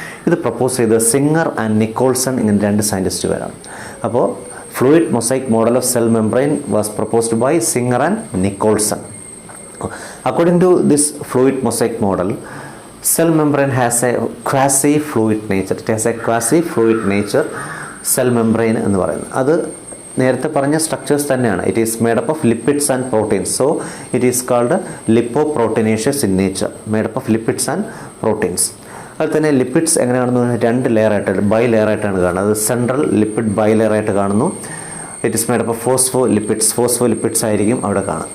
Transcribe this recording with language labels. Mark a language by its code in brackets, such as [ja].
[ml] ഇത് പ്രപ്പോസ് ചെയ്തത് singer and Nicholson ഇങ്ങനെ രണ്ട് സയൻറ്റിസ്റ്റുകാരാണ്. [en] അപ്പോൾ fluid mosaic model of cell membrane was proposed by Singer and Nicholson. According to this fluid mosaic model, cell membrane has a quasi-fluid nature. It has a quasi-fluid nature, cell membrane [ml] എന്ന് പറയുന്നത്. അത് നേരത്തെ പറഞ്ഞ structures തന്നെയാണ്. [en] It is made up of lipids and proteins. So it is called lipoproteinaceous in nature, made up of lipids and proteins. [ml] അതിൽ തന്നെ lipids എങ്ങനെ കാണുന്നു, രണ്ട് ലെയർ ആയിട്ട് ബൈ ലെയർ ആയിട്ടാണ് കാണുന്നത്. അത് സെൻട്രൽ ലിപ്പിഡ് ബൈ ലെയർ ആയിട്ട് കാണുന്നു. [en] it is made up of phospholipids [ml] ആയിരിക്കും അവിടെ കാണാം.